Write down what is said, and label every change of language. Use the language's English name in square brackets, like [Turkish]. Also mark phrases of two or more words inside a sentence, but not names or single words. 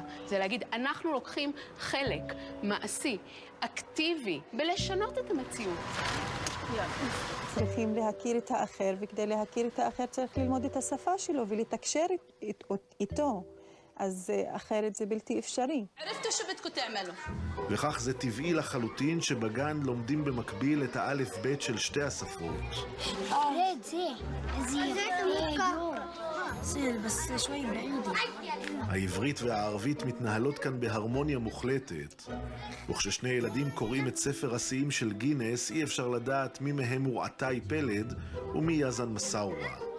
[Hebrew] זה להגיד, אנחנו לוקחים חלק מעשי, אקטיבי, בלשנות את המציאות. צריכים להכיר את האחר, וכדי להכיר את האחר צריך ללמוד את השפה שלו ולתקשר איתו. אז אחרת זה בלתי אפשרי. [Arabic] عرفتوا شو بدكم تعملوا؟ [Hebrew] וכך זה טבעי לחלוטין שבגן לומדים במקביל את האלף בית של שתי השפות. העברית והערבית מתנהלות כאן בהרמוניה מוחלטת, וכששני ילדים קוראים את ספר השיאים של גינס אי אפשר לדעת מי מהם הוא עטאי פלד ומי יזן מסאורה.